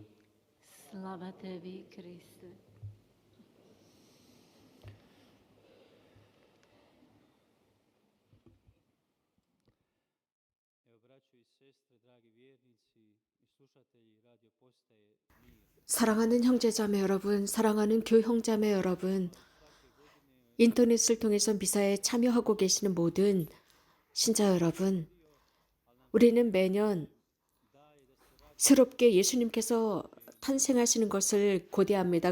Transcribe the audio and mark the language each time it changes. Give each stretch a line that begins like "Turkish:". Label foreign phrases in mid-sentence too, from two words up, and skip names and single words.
Croatian: Slava tebi, Kriste. Evo, braćo i sestre, dragi vjernici i slušatelji radio postaje Mir.
Korean: 사랑하는 형제자매 여러분, 사랑하는 교형자매 여러분, 인터넷을 통해서 미사에 참여하고 계시는 모든 신자 여러분, 우리는 매년 새롭게 예수님께서 탄생하시는 것을 고대합니다.